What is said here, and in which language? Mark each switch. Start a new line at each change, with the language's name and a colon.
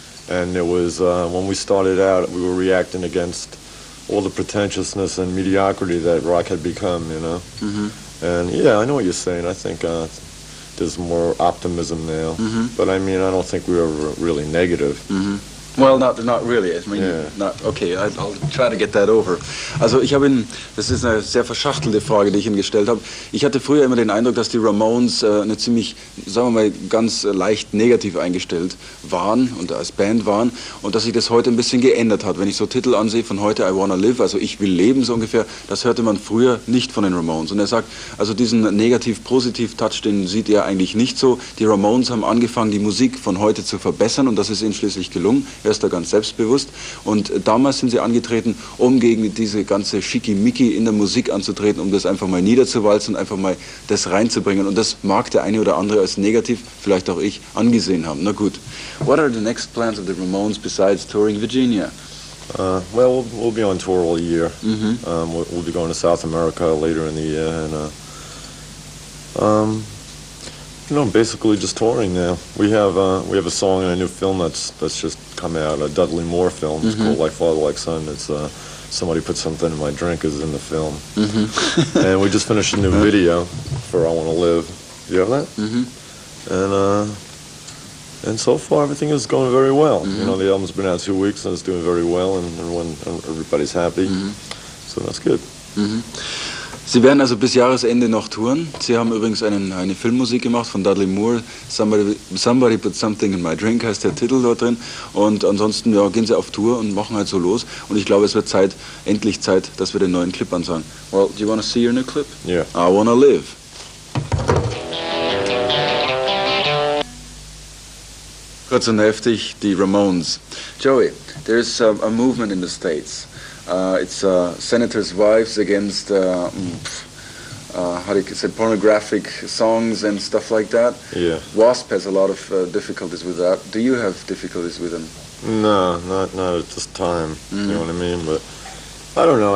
English: And it was, when we started out, we were reacting against all the pretentiousness and mediocrity that rock had become, you know. And yeah, I know what you're saying. I think there's more optimism now. But I mean, I don't think we were really negative. Well, not really. I mean, Yeah. okay, I'll try to get that over.
German: Also ich habe ihn, das ist eine sehr verschachtelte Frage, die ich ihm gestellt habe. Ich hatte früher immer den Eindruck, dass die Ramones eine ziemlich, sagen wir mal, ganz leicht negativ eingestellt waren und als Band waren und dass sich das heute ein bisschen geändert hat. Wenn ich so Titel ansehe von heute, I Wanna Live, also ich will leben so ungefähr, das hörte man früher nicht von den Ramones. Und er sagt, also diesen negativ-positiv-Touch, den sieht er eigentlich nicht so. Die Ramones haben angefangen, die Musik von heute zu verbessern und das ist ihnen schließlich gelungen. Er ist da ganz selbstbewusst und damals sind sie angetreten, um gegen diese ganze Schickimicki in der Musik anzutreten, um das einfach mal niederzuwalzen und einfach mal das reinzubringen und das mag der eine oder andere als negativ, vielleicht auch ich, angesehen haben. Na gut.
English: What are the next plans of the Ramones besides touring Virginia? Well, we'll be on tour all year. We'll be going to South America later in the year, and you know, basically just touring now. We have a song in a new film that's just come out, a Dudley Moore film. It's called Like Father, Like Son. It's somebody put something in my drink is in the film, and we just finished a new video for I Want to Live. You have that? And so far everything is going very well. You know, the album's been out 2 weeks and it's doing very well, and everybody's happy. So that's good.
German: Sie werden also bis Jahresende noch touren. Sie haben übrigens eine Filmmusik gemacht von Dudley Moore. Somebody Put Something in My Drink heißt der Titel dort drin. Und ansonsten gehen sie auf Tour und machen halt so los. Und ich glaube, es wird endlich Zeit, dass wir den neuen Clip ansagen.
English: Well, do you want to see your new clip? Yeah. I Wanna Live.
German: Kurz und heftig, die Ramones.
English: Joey, there's a movement in the States. It's senators' wives against, how do you say, pornographic songs and stuff like that. Yeah. Wasp has a lot of difficulties with that. Do you have difficulties with them? No, not at this time. You know what I mean? But I don't know.